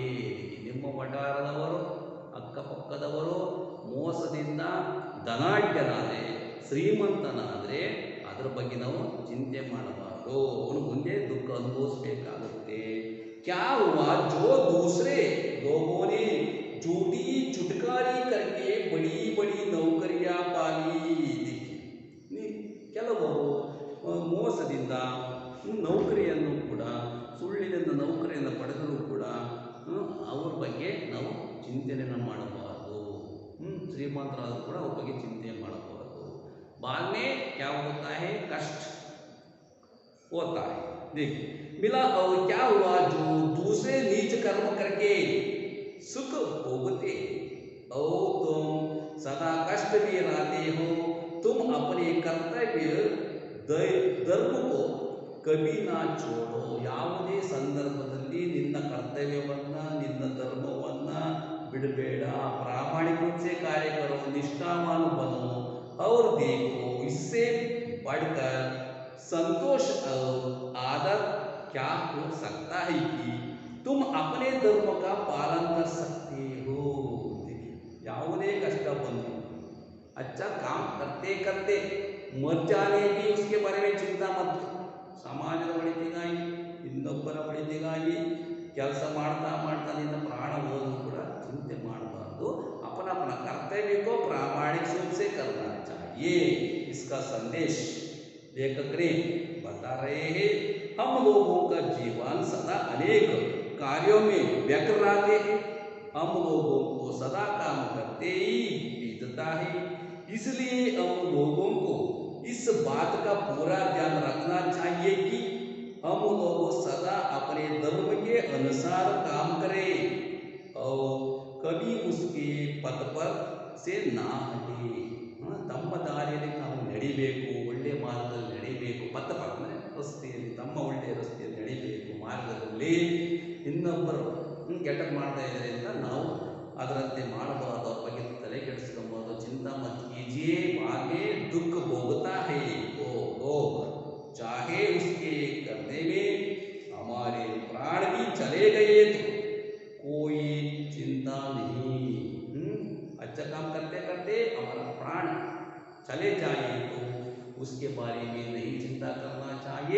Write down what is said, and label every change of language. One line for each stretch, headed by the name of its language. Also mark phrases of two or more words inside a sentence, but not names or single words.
Kannada: ನಿಮ್ಮ ವಟಾರದವರು, ಅಕ್ಕಪಕ್ಕದವರು ಮೋಸದಿಂದ ಧನಾಢ್ಯನಾದರೆ, ಶ್ರೀಮಂತನಾದರೆ ಅದರ ಬಗ್ಗೆ ನಾವು ಚಿಂತೆ ಮಾಡಬಾರದು, ಅವನು ಮುಂದೆ ದುಃಖ ಅನುಭವಿಸಬೇಕಾಗುತ್ತೆ.
Hindi: क्या हुआ जो दूसरे लोगों ने झूठी चुटकारी करके बड़ी बड़ी नौकरियां पाली.
Kannada: ಕೆಲವರು ಮೋಸದಿಂದ ನೌಕರಿಯನ್ನು ಕೂಡ, ಸುಳ್ಳಿನಿಂದ ನೌಕರಿಯನ್ನು ಪಡೆದರೂ ಕೂಡ ಅವ್ರ ಬಗ್ಗೆ ನಾವು ಚಿಂತನೆಯನ್ನು ಮಾಡಬಾರದು. ಶ್ರೀಮಂತರಾದರೂ ಕೂಡ ಅವ್ರ ಬಗ್ಗೆ ಚಿಂತೆ ಮಾಡಬಾರದು.
Hindi: बाद में क्या होता है, कष्ट होता है. देखिए मिला और क्या हुआ जो दूसरे नीच कर्म करके सुख भोगते और तुम सदा कष्ट में रहते हो. तुम अपने कर्तव्य धर्म को कभी ना छोड़ो.
Kannada: ಯಾವುದೇ ಸಂದರ್ಭದಲ್ಲಿ ನಿನ್ನ ಕರ್ತವ್ಯವನ್ನು, ನಿನ್ನ ಧರ್ಮವನ್ನು ಬಿಡಬೇಡ.
Hindi: ಪ್ರಾಮಾಣಿಕ रूप से कार्य करो, निष्ठावान बनो और देखो इससे बढ़कर संतोष और आदर क्या हो सकता है कि तुम अपने धर्म का पालन कर सकते हो.
Kannada: ಯಾವುದೇ ಕಷ್ಟ ಬಂದು
Hindi: अच्छा काम करते करते मर जाने भी उसके बारे में चिंता मत।
Kannada: ಸಮಾಜದ ಒಳಿತಿಗಾಗಿ ಇನ್ನೊಬ್ಬರ ಒಳಿತಿಗಾಗಿ ಕೆಲಸ ಮಾಡ್ತಾ ಮಾಡ್ತಾ ನಿನ್ನ ಪ್ರಾಣ ಹೋದರೂ ಕೂಡ ಚಿಂತೆ ಮಾಡಬಾರ್ದು।
Hindi: अपना अपना कर्तव्य को प्रामाणिक रूप से करना चाहिए। इसका संदेश लेखक ने बता रहे हैं। हम लोगों का जीवन सदा अनेक कार्यों में व्यग्र रहते हैं। हम लोगों को सदा काम करते ही बीतता है। इसलिए हम लोगों को इस बात का पूरा ध्यान रखना चाहिए कि हम लोग सदा अपने धर्म के अनुसार काम करें और कभी उसके पथ पर से ना हटे।
Kannada: ತಮ್ಮ ದಾರಿಯಲ್ಲಿ ನಾವು ನಡಿಬೇಕು, ಒಳ್ಳೆಯ ಮಾರ್ಗದಲ್ಲಿ ನಡಿಬೇಕು। ಪಥ ಅಂದರೆ ರಸ್ತೆಯಲ್ಲಿ, ತಮ್ಮ ಒಳ್ಳೆಯ ರಸ್ತೆಯಲ್ಲಿ ನಡಿಬೇಕು, ಮಾರ್ಗದಲ್ಲಿ ಇನ್ನೊಬ್ಬರು ಕೆಟ್ಟದ್ದು ಮಾಡ್ತಾ ಇದ್ದಾರೆ ಅಂತ ನಾವು ಅದರಂತೆ ಮಾಡಬಾರ್ದು, ಅವ್ರ ಬಗ್ಗೆ ತಲೆ ಕೆಡಿಸ್ಕೊಬಾರ್ದು।
Hindi: चिंता मत कीजिए, आगे दुख भोगता है वो लोग, चाहे उसके करने में हमारे प्राण भी चले गए तो कोई चिंता नहीं। अच्छा काम करते करते हमारा प्राण चले जाए तो उसके बारे में नहीं चिंता करना चाहिए।